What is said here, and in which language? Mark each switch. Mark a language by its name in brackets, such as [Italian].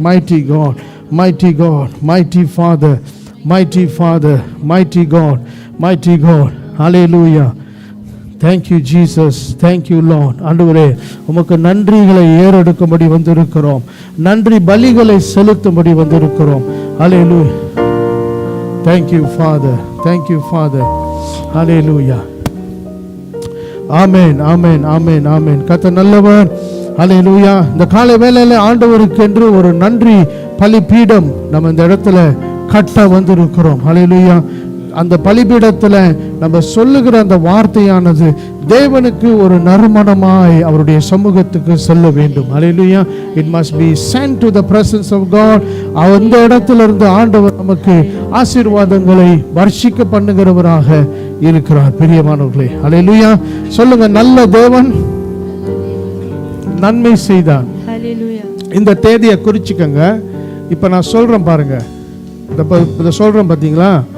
[English] Mighty God, mighty God, mighty Father, mighty Father, mighty God, mighty God. Hallelujah. Thank you Jesus, thank you Lord. [Tamil] ஆண்டவரே, உமக்கு நன்றிகளை ஏறெடுக்கும்படி வந்திருக்கிறோம். நன்றி பலிகளை செலுத்தும்படி வந்திருக்கிறோம். ஹல்லேலூயா. [English] Thank you Father, thank you Father. [Tamil] ஹல்லேலூயா. ஆமென், ஆமென், ஆமென், ஆமென். கர்த்தர் நல்லவர். ஹல்லேலூயா. இந்த காலை வேளையில ஆண்டவருக்கு என்று ஒரு நன்றி பலிபீடம் நம்ம இந்த இடத்துல கட்ட வந்திருக்கிறோம். ஹல்லேலூயா. அந்த பலிபீடத்தில் நம்ம சொல்லுகிற அந்த வார்த்தையானது தேவனுக்கு ஒரு நறுமணமாய் அவருடைய சமூகத்துக்கு செல்ல வேண்டும். ஹல்லேலூயா. [English] It must be sent to the presence of God. [Tamil] அந்த இடத்துல இருந்து ஆண்டவர் நமக்கு ஆசீர்வாதங்களை வர்ஷிக்க பண்ணுகிறவராக இருக்கிறார். பிரியமானவர்களே, ஹல்லேலூயா. சொல்லுங்க, நல்ல தேவன் நன்மை செய்தான். ஹல்லேலூயா. இந்த தேதியை குறிச்சுக்கங்க. இப்ப நான் சொல்றேன் பாருங்க, இத சொல்றேன் பாத்தீங்களா?